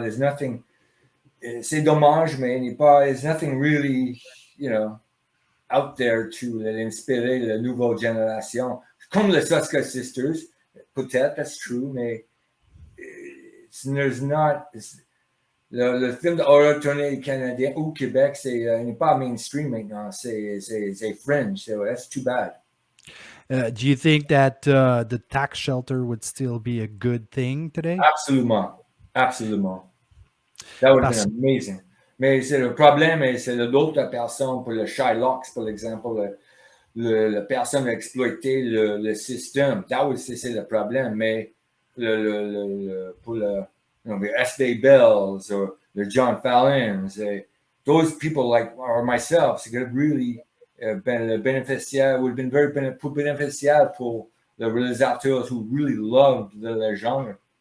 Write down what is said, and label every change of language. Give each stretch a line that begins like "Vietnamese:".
English: There's nothing,
French: c'est dommage, mais
English: there's nothing really, out there to
French: inspirer la nouvelle génération. Comme les
English: Suska Sisters,
French: peut-être,
English: that's true, mais there's not.
French: Le film d'horreur tourné canadien au Québec, n'est pas mainstream maintenant, c'est fringe,
English: so that's too bad. Do you think that the tax shelter would still be a good thing today?
French: Absolument.
English: That would have been amazing.
French: Mais c'est le problème, et c'est d'autres personnes, pour le Shylocks, par exemple, la personne a exploité le système. C'est le problème, mais pour le the S.D.
English: Bells or the John Fallons, those people or myself,
French: c'est
English: really been bénéficiaire, would have been very bénéficiaire
French: pour les réalisateurs
English: who really loved the genre.